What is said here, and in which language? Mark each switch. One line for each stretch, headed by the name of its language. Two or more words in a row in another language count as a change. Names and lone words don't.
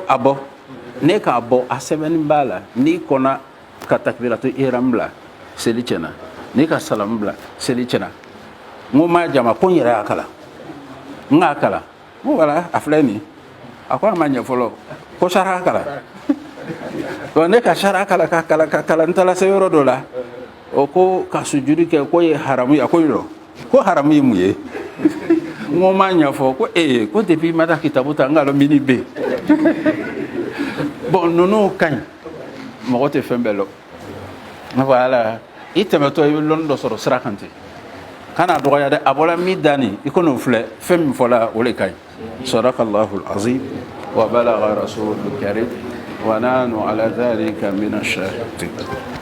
Bambara: a bɔ ne k'a bɔ a sɛbɛnni b'a la n'i kɔnna ka
Arabic: تكبيرة الإحرام
Bambara: bila seli tiɲɛna n'i ka salamu bila seli tiɲɛna n ko m'a jama ko n yɛrɛ y'a kalan n k'a kalan n ko voilà a filɛ nin a ko a ma ɲɛ fɔlɔ ko sara kalan donc ne ka sara kalan ka kalan n taara se yɔrɔ dɔ la o ko ka sujudi kɛ ko ye haramu ye a ko yɔrɔ ko haramu ye mun ye n ko m'a ɲɛfɔ ko ko depuis ma taa kitabu ta n k'a dɔn mini bɛ bon ninnu ka ɲi mɔgɔ tɛ fɛn bɛɛ lɔ voilà i tɛmɛtɔ i bɛ lɔnni dɔ sɔrɔ sira kan ten kana dɔgɔya dɛ a bɔra min da nin i ko n'o filɛ fɛn min fɔla o de ka ɲi
Arabic: صدق الله العظيم وبلغ الرسول الكريم ونحن على ذلك من الشاهدين